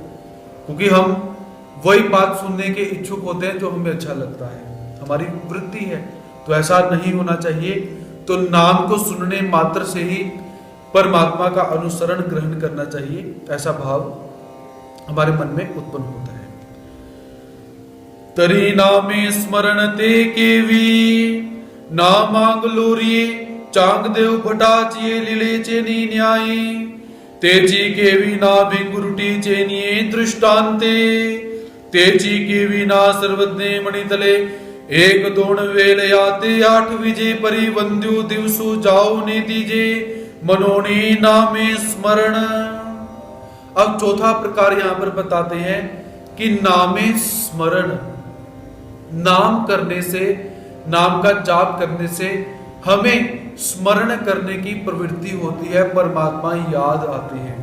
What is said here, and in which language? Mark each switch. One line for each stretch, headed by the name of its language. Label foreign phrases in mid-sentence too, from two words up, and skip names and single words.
Hindi: क्योंकि हम वही बात सुनने के इच्छुक होते हैं जो हमें अच्छा लगता है, हमारी वृत्ति है। तो ऐसा नहीं होना चाहिए। तो नाम को सुनने मात्र से ही परमात्मा का अनुसरण ग्रहण करना चाहिए, ऐसा भाव हमारे मन में उत्पन्न होता है।
Marathi: तरी नामे स्मरण ते केवी नामांग लोरिये चांग देव भटाचिये लीले चेनी न्यायी तेजी केवी ना भिंगुरुटी चेनिये दृष्टांते तेजी केवी ना सर्वज्ञे मणितले एक दोण वेल याते आठ विजय परि वंद्यु दिवसु जाओ ने दीजे मनोनी नामे स्मरण।
Hindi: अब चौथा प्रकार यहां पर बताते हैं कि नामे स्मरण, नाम करने से, नाम का जाप करने से हमें स्मरण करने की प्रवृत्ति होती है, परमात्मा याद आती है।